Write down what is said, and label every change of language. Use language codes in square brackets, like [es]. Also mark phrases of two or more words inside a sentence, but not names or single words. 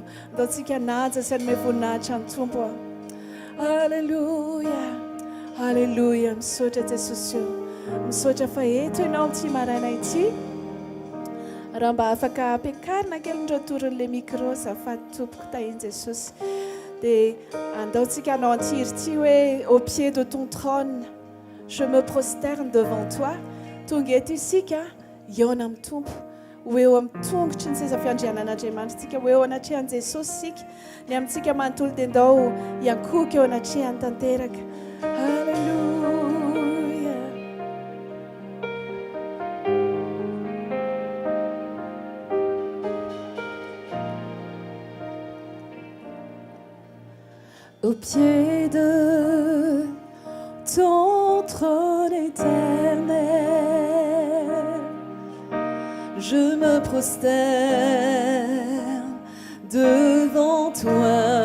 [mg] Ndaontsika naja sy hanome voninahitra amin'ny tompo. Hallelujah, hallelujah. Misaotra Jesosy eo, misaotra fa eto ianao amin'ity maraina ity. Raha mba afaka ampiakarina kely ny rotorin'ilay micro zafady tompoko tahiny Jesosy. Dia andaontsika hanao antirity hoe [fr] au pied de ton trône je me prosterne devant toi. [mg] Tonga eto isika iona amin'ny tompo, ho eo amin'ny tongotry ny seza fiandrianan'Andriamanitra tsika, ho eo anatrehan'i Jesosy sika, ny amintsika manontolo dia andao hiankoka eo anatrehany tanteraka. Halleluja. [fr] Au pied de ton trône éternel, je me prosterne devant toi.